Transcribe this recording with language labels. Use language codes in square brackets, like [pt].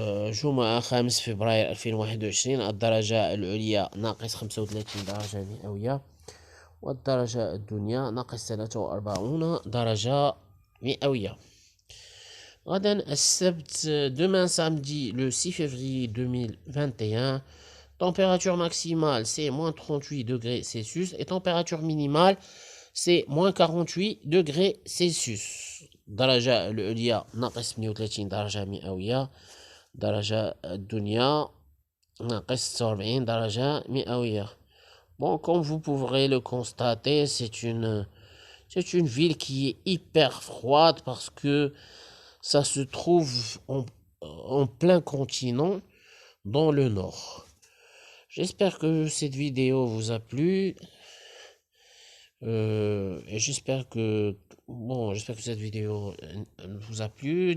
[ar] جمعة 5 فبراير 2021 الدرجة العليا ناقص 35 درجة مئوية والدرجة الدنيا ناقص 43 درجة مئوية. غدا السبت [fr] demain samedi le 6 février 2021, température maximale c'est moins 38 degrés Celsius et température minimale c'est moins 48 degrés Celsius. [ar] الدرجة العليا ناقص 38 درجة مئوية درجة الدنيا ناقص 46 درجة مئوية. [fr] Bon, comme vous pourrez le constater, c'est une ville qui est hyper froide parce que ça se trouve en plein continent dans le nord. J'espère que cette vidéo vous a plu. Et j'espère que cette vidéo vous a plu.